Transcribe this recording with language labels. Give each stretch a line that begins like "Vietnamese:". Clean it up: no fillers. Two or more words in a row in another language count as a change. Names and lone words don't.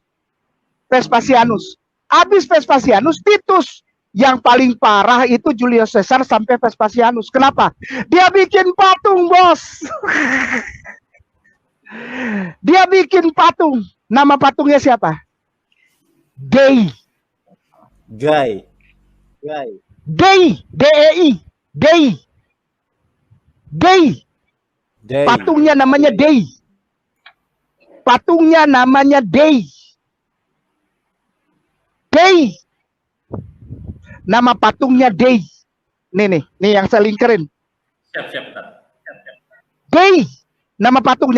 Indonesian: Vespasianus. Habis Vespasianus, Titus. Yang paling parah itu Julius Caesar sampai Vespasianus. Kenapa? Dia bikin patung, bos. Dia bikin patung. Nama patungnya siapa? Dei. Guy. Dei. D-E-I. Dei. Dei. Patungnya namanya Dei. Patungnya namanya Dei. Dei. Nama patungnya Dei. Nih yang saya lingkarin. Siap. Dei. Nama patungnya.